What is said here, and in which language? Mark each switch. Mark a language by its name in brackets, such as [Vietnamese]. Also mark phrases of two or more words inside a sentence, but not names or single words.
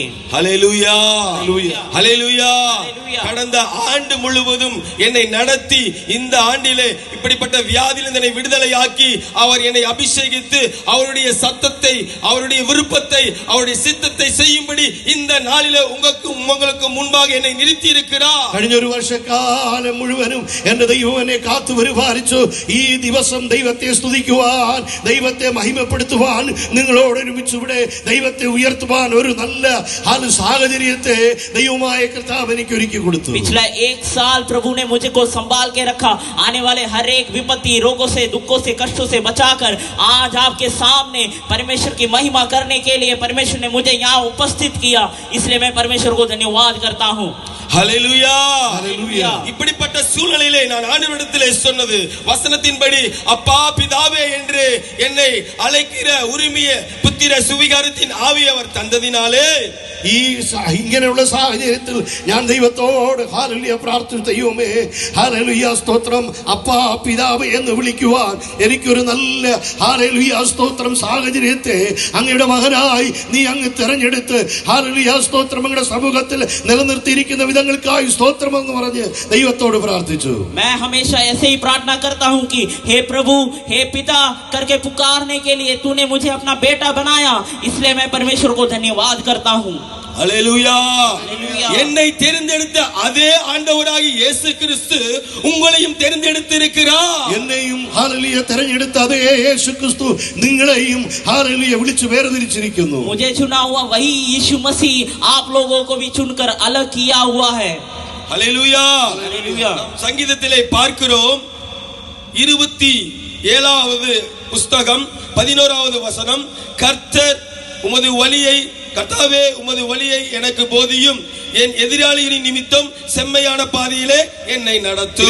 [Tamil] ஹல்லேலூயா, ஹல்லேலூயா. ஹல்லேலூயா. கடந்த ஆண்டு முழுவதும் என்னை நடத்தி இந்த ஆண்டிலே இப்படிப்பட்ட வியாதியிலிருந்து என்னை விடுதலையாக்கி அவர் என்னை அபிஷேகித்து அவருடைய சத்தத்தை, அவருடைய விருப்பத்தை, அவருடைய சித்தத்தை செய்யும்படி இந்த நாளிலே உங்களுக்கு முன்பாக என்னை நிறுத்தி இருக்கிறார். [Malayalam] കഴിഞ്ഞ ഒരു വർഷക്കാലം മുഴുവനും എന്റെ ദൈവം എന്നെ കാത്തു പരിപാലിച്ചു. ഈ ദിവസം ദൈവത്തെ സ്തുതിക്കുവാൻ, ദൈവത്തെ മഹിമപ്പെടുത്തുവാൻ, നിങ്ങളോട് ഒരുമിച്ച് ഇവിടെ ദൈവത്തെ ഉയർത്തുവാൻ ഒരു നല്ല സാഹചര്യത്തെ ദൈവമായ കർത്താവ് എനിക്ക് ഒരുക്കി കൊടുത്തു. [Hindi] पिछला एक साल प्रभु ने मुझे को संभाल के रखा. आने वाले हर एक विपत्ति, रोगों से, दुखों से, कष्टों से बचाकर आज आपके सामने परमेश्वर की महिमा करने के लिए परमेश्वर ने मुझे यहाँ उपस्थित किया. इसलिए मैं परमेश्वर को धन्यवाद करता हूँ. [Tamil] ஹல்லேலூயா, ஹல்லேலூயா. இப்படிப்பட்ட சூழ்நிலையிலே நான் ஆண்டவரிடத்திலே சொன்னது வசனத்தின்படி அப்பா பிதாவே என்று என்னை அழைக்கிற உரிமைய புத்திர சுவிகாரத்தின் ஆவி அவர் தந்ததினாலே [Malayalam] ഇങ്ങനെയുള്ള സാഹചര്യത്തിൽ ഞാൻ ദൈവത്തോട് ഹല്ലേലൂയ പ്രാർത്ഥിച്ചു. ദൈവമേ ഹല്ലേലൂയ സ്തോത്രം, അപ്പാ പിതാവ് എന്ന് വിളിക്കുവാൻ എനിക്കൊരു നല്ല ഹല്ലേലൂയ സ്തോത്രം സാഹചര്യത്തെ അങ്ങയുടെ മകനായി നീ അങ്ങ് തെരഞ്ഞെടുത്ത് ഹല്ലേലൂയ സ്തോത്രം അങ്ങയുടെ സമൂഹത്തിൽ നിലനിർത്തിയിരിക്കുന്ന വിധങ്ങൾക്കായി സ്തോത്രം എന്ന് പറഞ്ഞ് ദൈവത്തോട് പ്രാർത്ഥിച്ചു. [Hindi] मैं हमेशा ऐसे ही प्रार्थना करता हूँ कि हे प्रभु, हे पिता करके पुकारने के लिए तूने मुझे अपना बेटा बनाया. इसलिए मैं परमेश्वर को धन्यवाद करता हूँ. [Tamil] ஹல்லேலூயா. ஹல்லேலூயா. என்னை தெரிந்தெடுத்த அதே ஆண்டவராகிய இயேசு கிறிஸ்து உங்களையும் தெரிந்தெடுத்திருக்கிறார். [Malayalam] എന്നെയും ഹല്ലേലൂയ തെരഞ്ഞെടുത്ത അതേ യേശു ക്രിസ്തു നിങ്ങളെയും ഹല്ലേലൂയ വിളിച്ചു വേർതിരിച്ചിരിക്കുന്നു. [Hindi] मुझे चुना हुआ वही यीशु मसीह आप लोगों को भी चुनकर अलग किया हुआ है. [Tamil] ஹல்லேலூயா. ஹல்லேலூயா. சங்கீதத்திலே பார்க்கிறோம் 27வது புஸ்தகம் 11வது வசனம், கர்த்தர் உமது வழியை, கர்த்தாவே உமது வழியை எனக்கு போதியும், என் எதிராளிகளின் நிமித்தம் செம்மையான பாதையிலே என்னை நடத்தும்.